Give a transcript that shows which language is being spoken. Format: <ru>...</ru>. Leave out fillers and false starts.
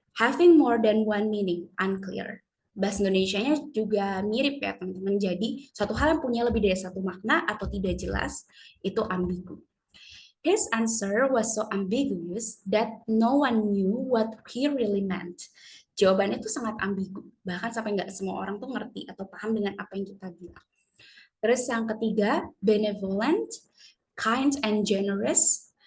<en>Having more than one meaning, unclear.</en> <id>Bahasa Indonesianya juga mirip ya teman-teman. Jadi, suatu hal yang punya lebih dari satu makna atau tidak jelas, itu ambigu.</id> <en>His answer was so ambiguous that no one knew what he really meant.</en> <id>Jawabannya itu sangat ambigu, bahkan sampai nggak semua orang tuh ngerti atau paham dengan apa yang kita bilang. Terus yang ketiga, benevolent,</id> <en>kind and generous.</en>